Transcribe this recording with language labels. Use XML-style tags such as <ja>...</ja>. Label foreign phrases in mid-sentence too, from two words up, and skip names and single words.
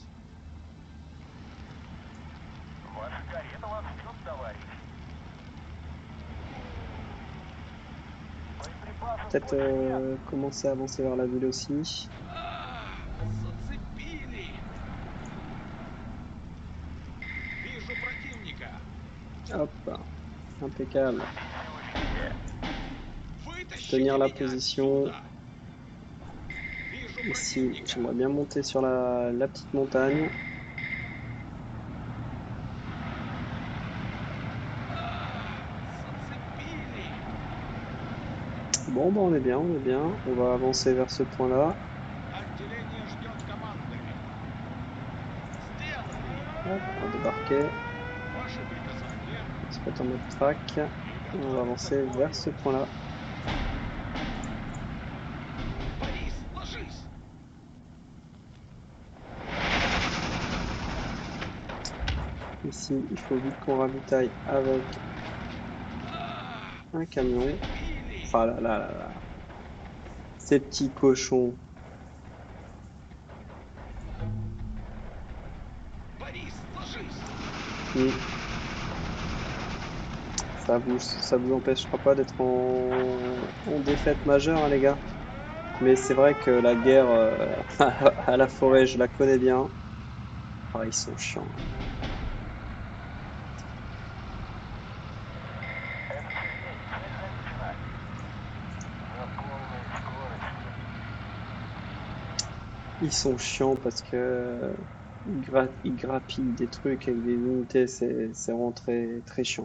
<fr>Peut-être commencer à avancer vers la ville aussi. Hop, impeccable.</fr> <ru>Вытащите</ru> <fr>Tenir la</fr> <ru>меня</ru> <fr>position.</fr> <ru>отсюда! Вижу</ru> <fr>Ici,</fr> <ru>противника!</ru> <fr>j'aimerais bien monter sur la petite montagne.</fr> <ru>Зацепили!</ru> <fr>Bon, bah on est bien, on est bien. On va avancer vers ce point-là.</fr> <ru>Отделение ждет команды. Сделано!</ru> <fr>Hop, on va débarquer.</fr> <ru>Ваши приказания.</ru> <fr>On va se mettre en mode track. Et on va avancer vers ce point-là.</fr> <ru>Борис, ложись!</ru> <fr>Ici, il faut vite qu'on ravitaille avec un camion.</fr> <ru>Зацепили!</ru> <fr>Ah là là là là. Ces petits cochons.</fr> <ru>Борис, ложись! Mm.</ru> <fr>Ça vous empêchera pas d'être en défaite majeure, hein, les gars. Mais c'est vrai que la guerre à la forêt, je la connais bien. Ah, ils sont chiants. Ils sont chiants parce que ils grappillent des trucs avec des unités, c'est vraiment très, très chiant.</fr>